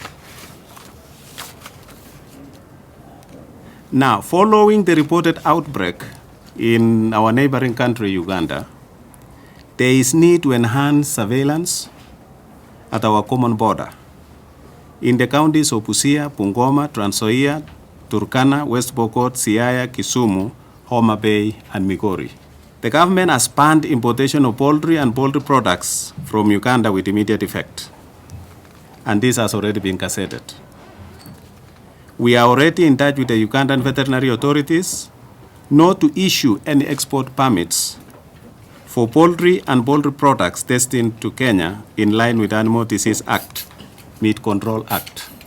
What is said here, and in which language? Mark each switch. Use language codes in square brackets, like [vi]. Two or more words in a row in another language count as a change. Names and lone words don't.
[en] Now, following the reported outbreak in our neighboring country, Uganda, there is need to enhance surveillance at our common border in the counties of Busia, Bungoma, Trans Nzoia, Turkana, West Pokot, Siaya, Kisumu, Homa Bay, and Migori. The government has banned importation of poultry and poultry products from Uganda with immediate effect, and this has already been gazetted. We are already in touch with the Ugandan veterinary authorities not to issue any export permits for poultry and poultry products destined to Kenya in line with Animal Disease Act, Meat Control Act.